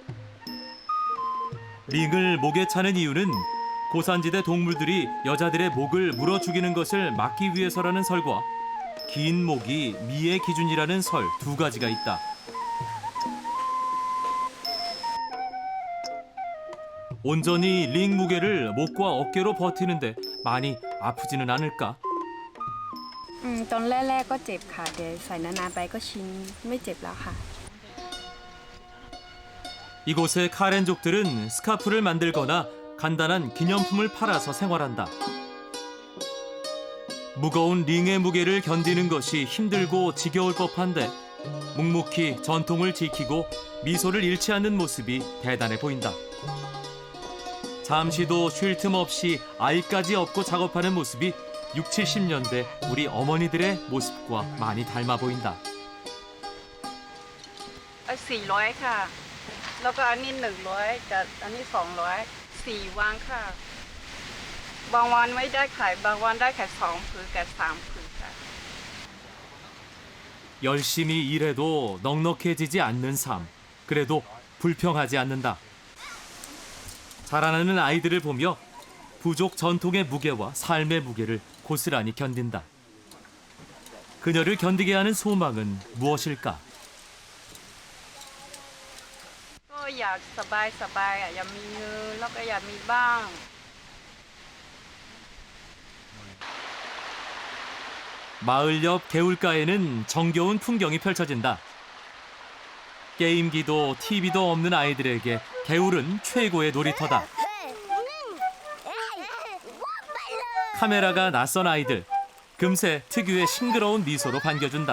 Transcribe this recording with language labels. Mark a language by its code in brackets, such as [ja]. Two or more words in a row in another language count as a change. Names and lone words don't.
[ko] 링을 목에 차는 이유는 고산지대 동물들이 여자들의 목을 물어 죽이는 것을 막기 위해서라는 설과 긴 목이 미의 기준이라는 설 2가지가 있다. 온전히 링 무게를 목과 어깨로 버티는데 많이 아프지는 않을까? [th] ตอนแรกๆก็เจ็บค่ะเดี๋ยวใส่นานๆไปก็ชินไม่เจ็บแล้วค่ะ [ko] 이곳의 카렌족들은 스카프를 만들거나 간단한 기념품을 팔아서 생활한다. 무거운 링의 무게를 견디는 것이 힘들고 지겨울 법한데 묵묵히 전통을 지키고 미소를 잃지 않는 모습이 대단해 보인다. 잠시도 쉴 틈 없이 아이까지 업고 작업하는 모습이 60, 70년대 우리 어머니들의 모습과 많이 닮아 보인다. [th] 400 ค่ะ แล้วก็อันนี้100กับอันนี้200 4 วางค่ะ บางวันไม่ได้ขายบางวันได้แค่2ผืนกับ3ผืนค่ะ [ko] 열심히 일해도 넉넉해지지 않는 삶. 그래도 불평하지 않는다. 자라나는 아이들을 보며 부족 전통의 무게와 삶의 무게를 고스란히 견딘다. 그녀를 견디게 하는 소망은 무엇일까? [th] ก็อยากสบายๆอยากมีเงินแล้วก็อยากมีบ้าง [ko] 마을 옆 개울가에는 정겨운 풍경이 펼쳐진다. 게임기도 TV도 없는 아이들에게 개울은 최고의 놀이터다. 카메라가 낯선 아이들, 금세 특유의 싱그러운 미소로 반겨준다.